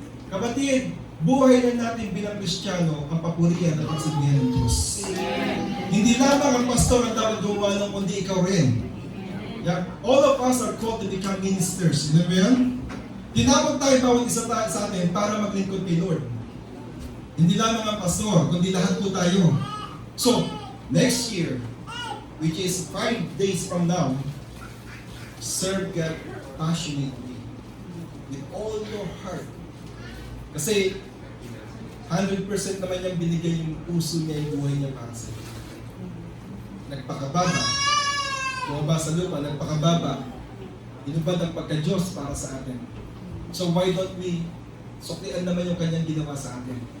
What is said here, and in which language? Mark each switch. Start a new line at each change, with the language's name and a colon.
Filipino: Kapatid, buhay na natin bilang Kristiyano ang papurihan at pagsabihan ng Diyos. Hindi lamang ang pastor ang dapat gumawa ng kundi ikaw rin. Yeah.
English: All of us are called to become ministers.
Filipino: Hindi ba yan? Tinawag tayo bawat isa sa atin para maglingkod kay Lord. Hindi lamang ang pastor, kundi lahat po tayo.
English: So, next year, which is 5 days from now, serve God passionately with all your heart.
Filipino: Kasi 100% naman niyang binigay yung puso niya, yung buhay niya para sa iyo. Nagpakababa. Bumaba sa lupa, nagpakababa. Inubad ang pagka-Diyos para sa atin.
English: So why don't we
Filipino: suklian naman yung kanyang ginawa sa atin?